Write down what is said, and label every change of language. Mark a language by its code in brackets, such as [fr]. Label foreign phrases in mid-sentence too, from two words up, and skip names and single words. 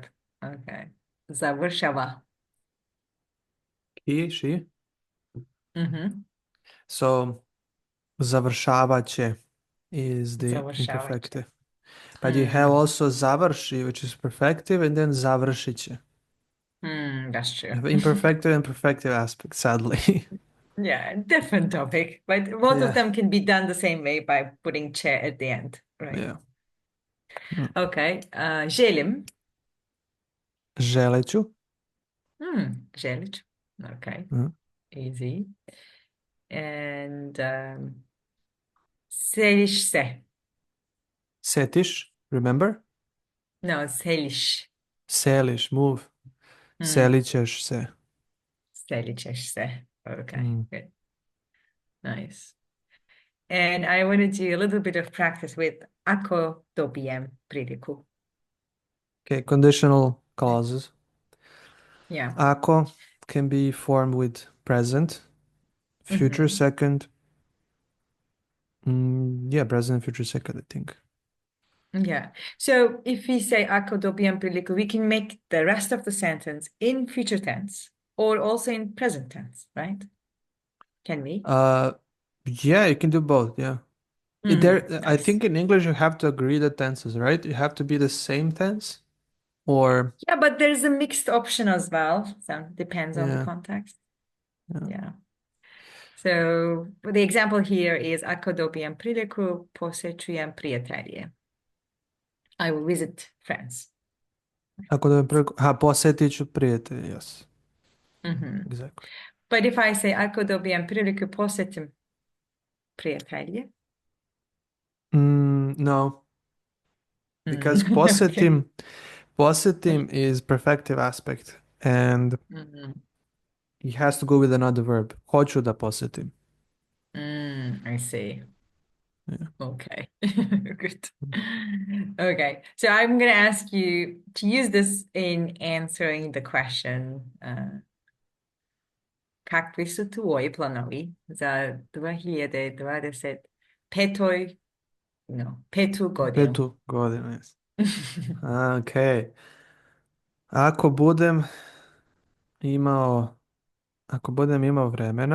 [hr] Okay. Završava. [en] He, she. Mm-hmm. So, [hr] završavat će [en] is the [hr] Završavaće. [en] imperfective. But you have Hmm. also završi, which is perfective, and then [hr] završit će. [en] Hmm, that's You true. have imperfective and perfective aspects, sadly. Yeah, different topic, but both of Yeah, them can be done the same way by putting chair at the end, right? yeah. Mm. [hr] Okay. Želim. Želeću. Želić. [en] Okay. Mm. Easy. And [hr] seliš se. Setiš, [en] remember? [hr] No, seliš. Seliš, move. Hmm. Selit ćeš se. Selićeš se. [en] Okay, Mm. good. Nice. And I want to do a little bit of practice with [hr] ako dobijem priliku. [en] Okay, conditional clauses. Yeah. Ako can be formed with present, future Hmm. second. Yeah, present, future second, I think. Yeah. So if we say [hr] ako dobijem priliku, [en] we can make the rest of the sentence in future tense or also in present tense, right? Can we? Uh, yeah, you can do both. Yeah. I Nice. think in English you have to agree the tenses, right? You have to be the same tense, or Yeah, but there's a mixed option as well. So depends on the yeah, context. yeah. Yeah. So the example here is [hr] ako dobijem priliku, posećujem prijatelje. [en] I will visit friends. [hr] Ako da posjetit ću prijatelje, [en] yes, Mhm. exactly. But if I say [hr] ako dobijem priliku, posjetim prijatelje. [en] No, because Okay. posjetim is perfective aspect, and Mhm. it has to go with another verb. [hr] Hoću da posjetim. [en] I see. Yeah. Okay. Good. Okay. So I'm going to ask you to use this in answering the question, [hr] kakvi su tvoji planovi za 2025. No, petu godinu. 5 godina, yes. Okay. Ako budem imao, ako budem imao vremena,